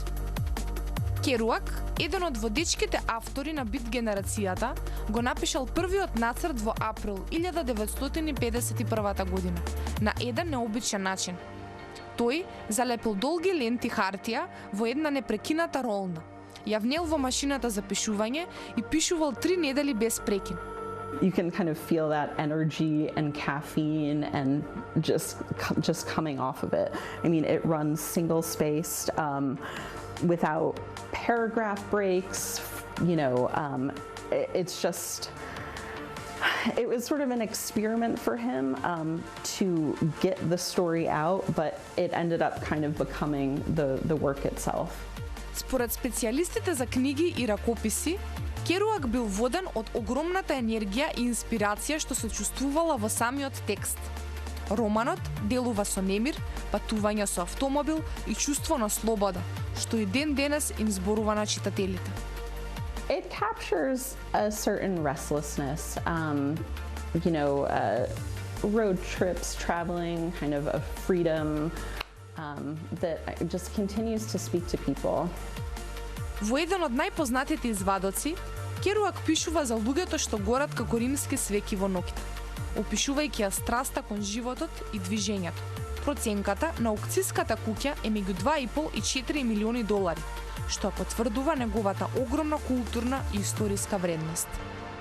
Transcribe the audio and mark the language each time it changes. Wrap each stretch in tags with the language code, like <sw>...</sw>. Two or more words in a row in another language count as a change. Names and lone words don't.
<mk>Керуак, еден од водечките автори на бит генерацијата, го напишал првиот нацрт во април 1951 година, на еден необичен начин. Тој залепил долги ленти хартија во една непрекината ролна, ја внел во машината за пишување и пишувал 3 недели без прекин.</mk> <en>You can kind of feel that energy and caffeine and just coming off of it. I mean, it runs single-spaced, without paragraph breaks, it's just, it was sort of an experiment for him to get the story out, but it ended up kind of becoming the work itself.</en> <mk>Според специјалистите за книги и ракописи, Керуак бил воден од огромната енергија и инспирација што се чувствувала во самиот текст. Романот делува со немир, патување со автомобил и чувство на слобода, што и ден денес им зборува на читателите.</mk> <en>It captures a certain restlessness, road trips, traveling, kind of a freedom that just continues to speak to people.</en> <mk>Во еден од најпознатите извадоци, Керуак пишува за луѓето што горат како римски свеќи во ноќта, опишувајќи ја страста кон животот и движењето. Проценката на аукцијската куќа е меѓу 2,5 и 4 милиони долари, што потврдува неговата огромна културна и историска вредност.</mk>